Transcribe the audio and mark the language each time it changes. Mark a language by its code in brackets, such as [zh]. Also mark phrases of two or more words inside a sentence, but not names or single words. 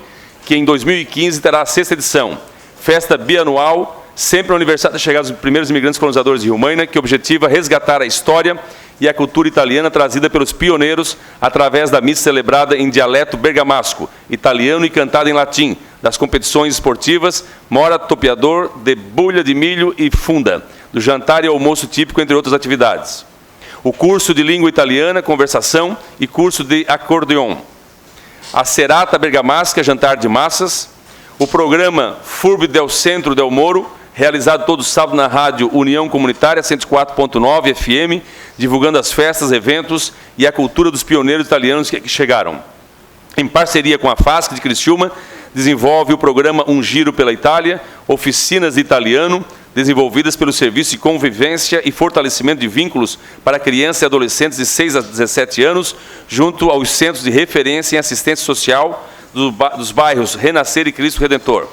[pt] que em 2015 terá a 6ª edição, festa bianual, sempre no aniversário da chegada dos primeiros imigrantes colonizadores de Rio Maina, que objetiva resgatar a história e a cultura italiana trazida pelos pioneiros através da missa celebrada em dialeto bergamasco, italiano e cantada em latim, das competições esportivas, mora, topeador, debulha de milho e funda, do jantar e almoço típico, entre outras atividades. O curso de língua italiana, conversação e curso de acordeon. A serata bergamasca, jantar de massas. O programa Furb del Centro del Moro, realizado todo sábado na rádio União Comunitária 104.9 FM, divulgando as festas, eventos e a cultura dos pioneiros italianos que chegaram. Em parceria com a FASC de Criciúma, desenvolve o programa Um Giro pela Itália, oficinas de italiano, desenvolvidas pelo Serviço de Convivência e Fortalecimento de Vínculos para crianças e adolescentes de 6 a 17 anos, junto aos centros de referência em assistência social dos bairros Renascer e Cristo Redentor.